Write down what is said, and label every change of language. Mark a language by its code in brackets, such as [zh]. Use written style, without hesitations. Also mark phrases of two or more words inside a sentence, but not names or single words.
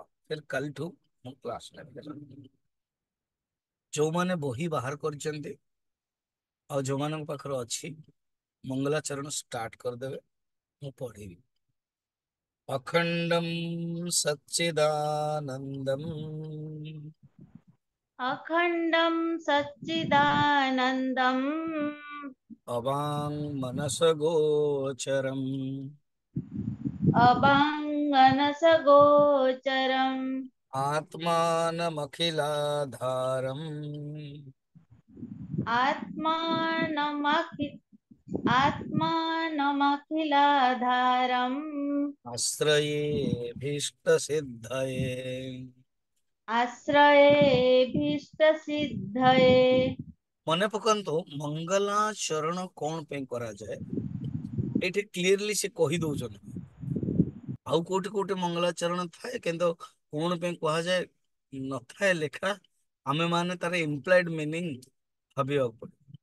[or] ଫିର କାଲିଠୁ ମୁଁ କ୍ଲାସ ନେବି। ଯୋଉମାନେ ବହି ବାହାର କରିଛନ୍ତି ଆଉ ଯୋଉମାନଙ୍କ ପାଖରେ ଅଛି ମଙ୍ଗଳାଚରଣ ଷ୍ଟାର୍ଟ କରିଦେବେ, ମୁଁ ପଢିବି। [sa] ଅଖଣ୍ଡମ୍ ସच्चिदानन्दम् अखण्डं सच्चिदानन्दम् अवाङ्मनसगोचरम् अवाङ्मनसगोचरम् आत्मानमखिलाधारम् आत्मानमखि आत्मानमखिलाधारम् आश्रयेऽभीष्टसिद्धये। आश्रयेऽभीष्टसिद्धये। [or] ମନେ ପକାନ୍ତୁ ମଙ୍ଗଳାଚରଣ କଣ ପାଇଁ କରାଯାଏ, ଏଇଠି କ୍ଲିୟରଲି ସେ କହି ଦଉଛନ୍ତି। ଆଉ କୋଉଠି କୋଉଠି ମଙ୍ଗଳାଚରଣ ଥାଏ କିନ୍ତୁ କଣ ପାଇଁ କୁହାଯାଏ ନଥାଏ ଲେଖା, ଆମେ ମାନେ ତାର [en] implied meaning [or] ଭାବିବାକୁ ପଡେ।